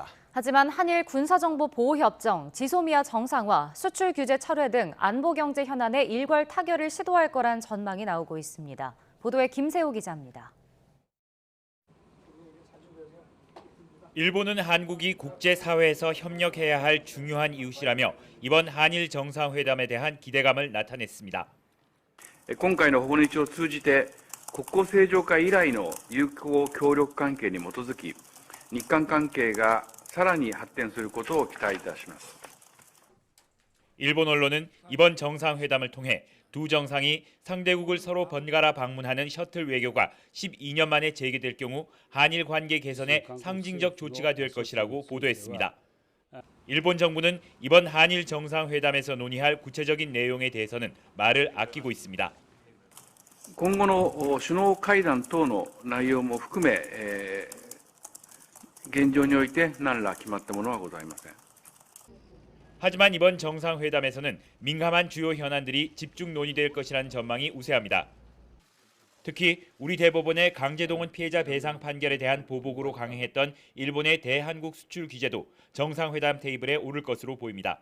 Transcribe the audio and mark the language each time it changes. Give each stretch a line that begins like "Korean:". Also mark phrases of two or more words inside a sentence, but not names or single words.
Korean: 하지만 한일 군사정보 보호협정, 지소미아 정상화, 수출 규제 철회 등 안보 경제 현안에 일괄 타결을 시도할 거란 전망이 나오고 있습니다. 보도에 김세호 기자입니다. 일본은 한국이 국제사회에서 협력해야 할 중요한 이웃이라며 이번 한일 정상회담에 대한 기대감을 나타냈습니다.
Japanese: 今回の訪日を通じて国交正常化以来の友好協力関係に基づき日韓関係がさらに発展することを期待いたします。
Korean: 일본 언론은 이번 정상회담을 통해 두 정상이 상대국을 서로 번갈아 방문하는 셔틀 외교가 12년 만에 재개될 경우 한일 관계 개선에 상징적 조치가 될 것이라고 보도했습니다. 일본 정부는 이번 한일 정상회담에서 논의할 구체적인 내용에 대해서는 말을 아끼고 있습니다.
Japanese: 今後の首脳会談等の内容も含め、現状において何ら決まったものはございません。
Korean: 하지만 이번 정상회담에서는 민감한 주요 현안들이 집중 논의될 것이라는 전망이 우세합니다. 특히 우리 대법원의 강제동원 피해자 배상 판결에 대한 보복으로 강행했던 일본의 대한국 수출 규제도 정상회담 테이블에 오를 것으로 보입니다.